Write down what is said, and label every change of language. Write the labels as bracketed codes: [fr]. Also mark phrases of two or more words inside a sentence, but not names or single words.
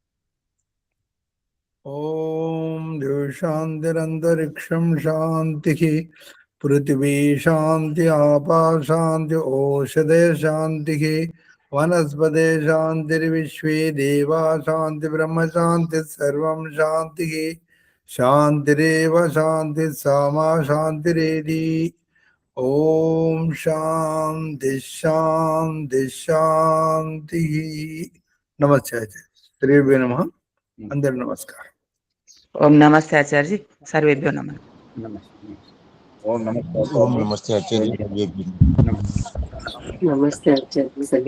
[sa] ओम देव शांतिरंतरिक्षम शांति पृथ्वी शांति आपा शांति औषधे शांति वनस्पते शांतिर्विश्वे देवा शांति ब्रह्म शांति सर्वं शांति शांतिरेव शांति सामा शांतिरेधि। ओम शांति शांति शांति। नमस्ते आचार्य। श्री नमः। अंदर नमस्कार। ఓం నమస్తే ఆచార్య సర్వేభ్యో నమః నమస్తే ओम नमः ओम नमस्ते आचार्य। నమస్తే ఆచార్య.